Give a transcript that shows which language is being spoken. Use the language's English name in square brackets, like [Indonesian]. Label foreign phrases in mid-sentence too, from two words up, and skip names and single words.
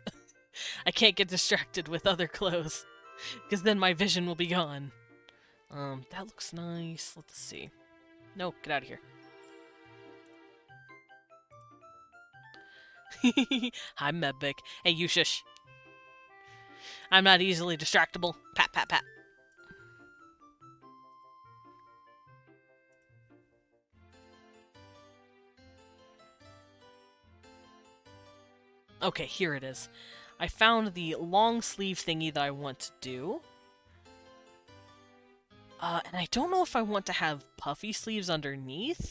[English] I can't get distracted with other clothes, because then my vision will be gone. That looks nice. Let's see. No, get out of here. Hi, Medvic. Hey, you shush. I'm not easily distractible. Pat, pat, pat. Okay, here it is. I found the long sleeve thingy that I want to do. And I don't know if I want to have puffy sleeves underneath.